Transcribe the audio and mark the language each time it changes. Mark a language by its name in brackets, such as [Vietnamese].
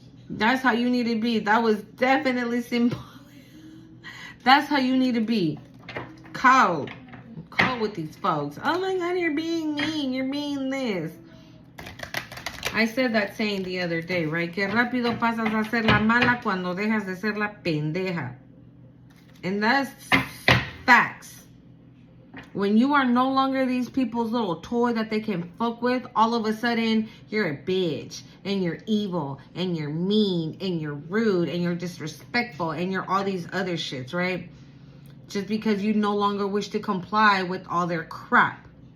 [English] That's how you need to be. That was definitely simple. That's how you need to be. Cold. Cold with these folks. Oh my God, you're being mean. You're being this. I said that saying the other day, right? [Spanish] Que rápido pasas a ser la mala cuando dejas de ser la pendeja. [English] And that's facts. When you are no longer these people's little toy that they can fuck with, all of a sudden you're a bitch and you're evil and you're mean and you're rude and you're disrespectful and you're all these other shits, right? Just because you no longer wish to comply with all their crap.